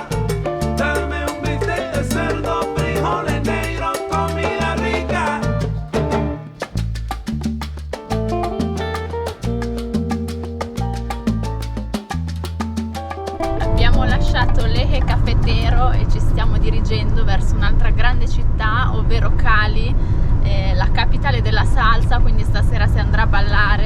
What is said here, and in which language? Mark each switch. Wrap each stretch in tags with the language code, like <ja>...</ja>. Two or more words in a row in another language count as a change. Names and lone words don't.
<es>Dame un bistec de cerdo, frijoles negros, comida rica.</es> <it>Abbiamo lasciato l'Eje Cafetero e ci stiamo dirigendo verso un'altra grande città, ovvero Cali, la capitale della salsa, quindi stasera si andrà a ballare.</it>